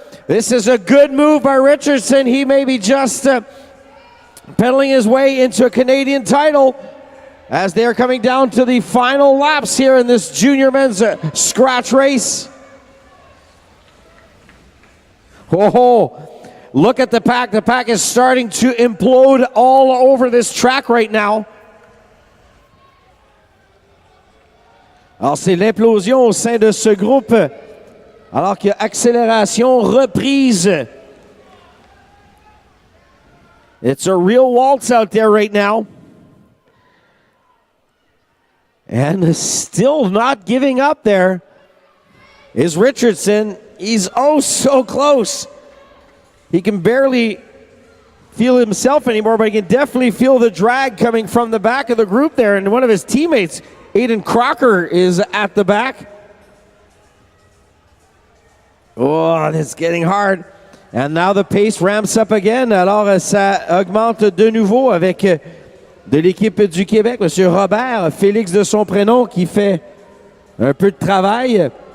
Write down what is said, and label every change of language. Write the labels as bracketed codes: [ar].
[en] This is a good move by Richardson. He may be just pedaling his way into a Canadian title as they're coming down to the final laps here in this junior men's scratch race. Oh, look at the pack. The pack is starting to implode all over this track right now. [fr] Alors, c'est l'implosion au sein de ce groupe. Alors qu'il y a accélération, reprise. [en] It's a real waltz out there right now. And still not giving up there is Richardson. He's oh so close. He can barely feel himself anymore, but he can definitely feel the drag coming from the back of the group there. And one of his teammates, Aiden Crocker, is at the back. Oh, it's getting hard. And now the pace ramps up again. [fr] Alors, ça augmente de nouveau avec de l'équipe du Québec, M. Robert, Félix de son prénom, qui fait un peu de travail.